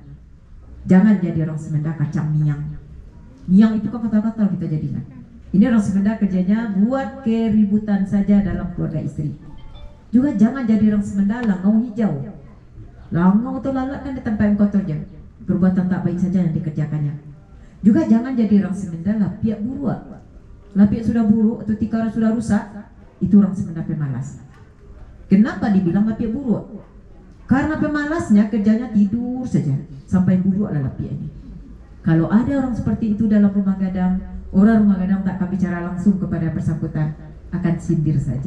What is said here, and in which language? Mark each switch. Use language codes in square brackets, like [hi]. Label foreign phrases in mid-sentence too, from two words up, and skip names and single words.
[id] Jangan jadi orang Semenda [min] kacang miang. [id] Miang itu kan kata-kata kita jadikan. Ini orang Semenda kerjanya buat keributan saja dalam keluarga istri. Juga jangan jadi orang Semenda langau hijau. Langau atau lalat kan di tempat yang kotor je. Perbuatan tak baik saja yang dikerjakannya. Juga jangan jadi orang Semenda [min] lapiak buruak. Lapiak sudah [id] buruk atau tikar sudah rusak, itu orang Semenda pemalas. Kenapa dibilang [min] lapiak buruak? [id] Karena pemalasnya kerjanya tidur saja sampai [min] buruaklah lapiak [id] ini. Kalau ada orang seperti itu dalam rumah gadang, orang rumah gadang tak akan bicara langsung kepada bersangkutan, akan sindir saja.